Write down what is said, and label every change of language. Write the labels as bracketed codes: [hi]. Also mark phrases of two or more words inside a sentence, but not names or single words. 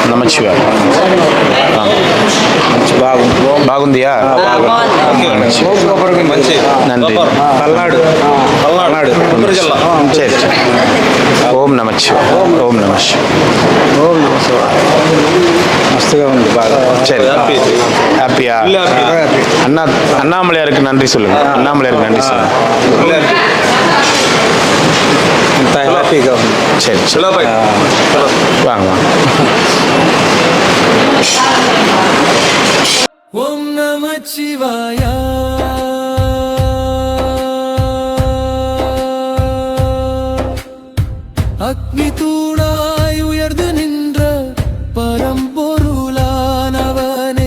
[ta] நமச்சிவாய. బాగుందియా? நன்றி. சரி சரி. [sa] ఓం నమ శివాయ. ఓం నమ శివాయ. ఓం నమ శివాయ. [te] மஸ்துగా ఉంది బాగా. [ta] சரி. ஹாப்பியா? அண்ணாமலையாருக்கு நன்றி சொல்லுங்க. அண்ணாமலையாருக்கு நன்றி சொல்லுங்க. [te] ఇంత హ్యాపీగా ఉంది. [ta] சரி சரி. வாங்க வாங்க. [sa] ஓம் நம சிவாய. [ta] அக்னி தூணாய் உயர்ந்து நின்ற பரம்பொருளானவனே,